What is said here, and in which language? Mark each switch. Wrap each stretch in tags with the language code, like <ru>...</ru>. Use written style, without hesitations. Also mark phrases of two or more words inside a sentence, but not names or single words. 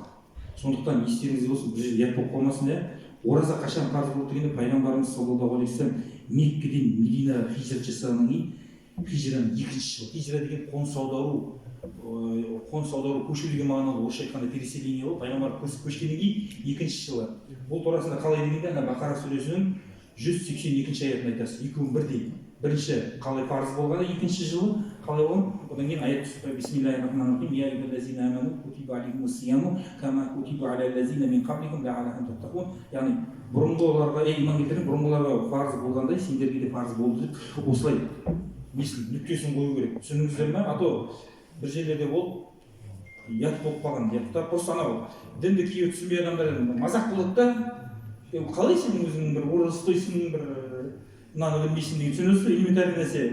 <kk>Сондықтан естеріңізде болсын, бұл жерде ұят болып қалмасын, ораза қашан парыз болды дегенде пайғамбарымыз</kk> <ar>صلى الله عليه وسلم</ar> <kk>Меккеден Мединаға хижрат жасағаннан кейін, хижраның екінші жылы, хижра деген қоныс аудару, көшу деген мағыналы орысша айтқанда переселение болып, пайғамбар көшкеннен кейін екінші жылы. Бұл турасында қалай дегенде, ана Бақара сүресінің 182 аятын айтасыз. Екеуін бірдей. Бірінші қалай парыз болғаны, екінші жылы қалай болған, одан кейін аят түсті.</kk> <ar>بسم الله الرحمن الرحيم. يا أيها الذين آمنوا كتب عليكم الصيام كما كتب على الذين من قبلكم لعلكم تتقون.</ar> <kk>Яғни бұрынғыларға, иман келтірген бұрынғыларға парыз болғандай, сендерге де парыз болды деп осылай нүктесін қою керек. Түсіндіңіздер ме?</kk> <ru>А то</ru> <kk>бір жерлерде ол ұят болып қалған. Ұяттар просто анау дінді кейбір түсінбей адамдар мазақ болады да, қалай сен өзің бір ораза ұстайсың, бір мынаны білмейсің деген түсінесіз, элементарный нәрсе.</kk>